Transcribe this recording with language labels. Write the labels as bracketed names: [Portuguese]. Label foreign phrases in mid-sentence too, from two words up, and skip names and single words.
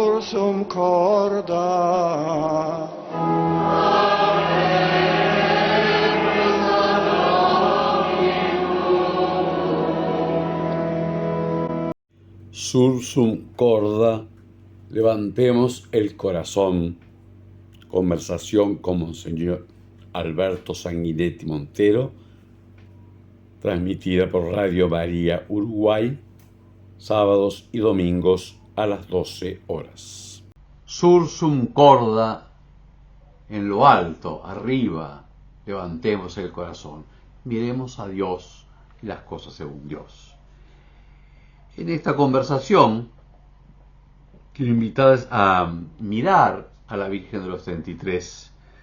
[Latin] sursum corda. Sursum corda, [Spanish] levantemos el corazón. Conversación con Monseñor Alberto Sanguinetti Montero, transmitida por Radio María Uruguay, sábados y domingos a las 12 horas. [Latin] Sursum corda, [Spanish] en lo alto, arriba, levantemos el corazón. Miremos a Dios y las cosas según Dios. En esta conversación, quiero invitarles a mirar a la Virgen de los 33.